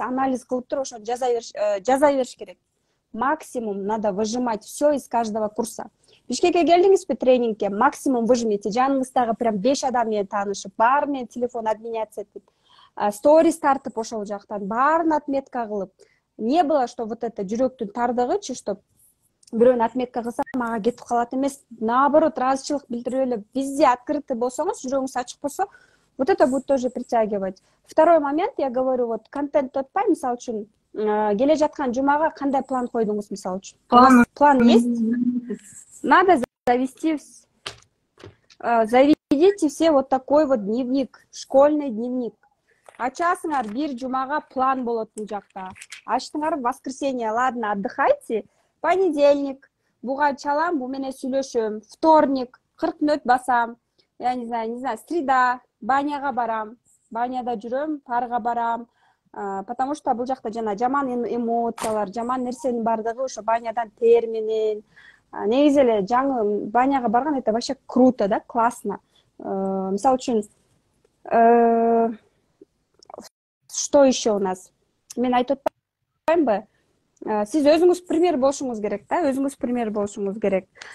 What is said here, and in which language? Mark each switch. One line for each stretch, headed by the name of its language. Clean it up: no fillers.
Kyrgyz: Анализ кылып туруп ошо жаза бериш керек.
Russian: Максимум надо выжимать все из каждого курса.
Kyrgyz: Бишкекке келдиңизби тренингке,
Russian: максимум выжмите.
Kyrgyz: Жаныңыздагы прям 5 адам менен таанышып, баары менен телефон обменяться этип, сторис тартып ошол жактан баарын отметка кылып.
Russian: Не было, что вот это
Kyrgyz: жүрөктүн тардыгычы, что бирөөнү отметка кылса мага кетип калат эмес.
Russian: Наоборот,
Kyrgyz: ыраазычылык билдирип эле
Russian: везде открытый болсоңуз,
Kyrgyz: жүрөгүңүз ачык болсо,
Russian: вот это будет тоже притягивать. Второй момент, я говорю, вот
Kyrgyz: контент тотпай, мисалы үчүн, келе жаткан жумага кандай план койдуңуз, мисалы үчүн?
Russian: План есть? Надо заведите все вот такой вот дневник, школьный дневник.
Kyrgyz: Ачасыңар бир жумага план болот бул жакта. Ачтыңар воскресенье,
Russian: ладно, отдыхайте.
Kyrgyz: Понедельник, буга чалам, бу менен сүйлөшөм. Вторник, 40 мүнөт басам.
Russian: Я не знаю,
Kyrgyz: среда, баняга барам. Баняда жүрөм, парга барам.
Russian: Потому что
Kyrgyz: бул жакта жана жаман эмоциялар, жаман нерсенин бардыгы ошо банядан тер менен. Негизи эле жаңы баняга барган,
Russian: это вообще круто, да, классно.
Kyrgyz: Мисалы үчүн,
Russian: что еще у нас?
Kyrgyz: Мен айтып атпаймынбы? Сиз өзүңүз пример болушуңуз керек, да, өзүңүз пример болушуңуз керек.